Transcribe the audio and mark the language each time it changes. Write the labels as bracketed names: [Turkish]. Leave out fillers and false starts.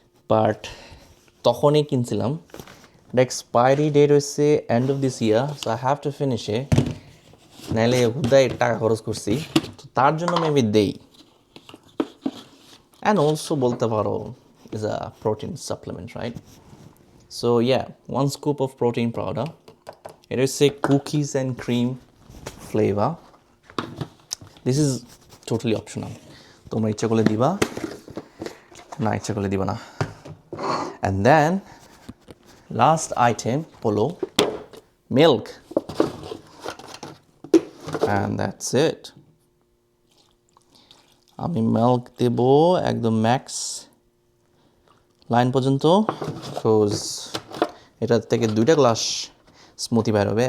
[English] but [Bangla] তখনই কিনছিলাম। [English] the expiry date হচ্ছে end of this year, so I have to finish a, [Bangla] নাহলে হুদায় টাকা খরচ করছি, তো তার জন্য মেবি দেই। [English] and also [Bangla] বলতে পারো [English] Is a protein supplement, right? So yeah, 1 scoop of protein powder. It is a cookies and cream flavor. This is totally optional. [Bangla] তোমরা ইচ্ছা করলে দিবা, না ইচ্ছা করলে দিবা না। [English] And then last item হলো milk. And that's it. [Bangla] আমি মিল্ক দেব একদম ম্যাক্স লাইন পর্যন্ত, বিকজ এটা থেকে 2টা গ্লাস স্মুথি বের হবে।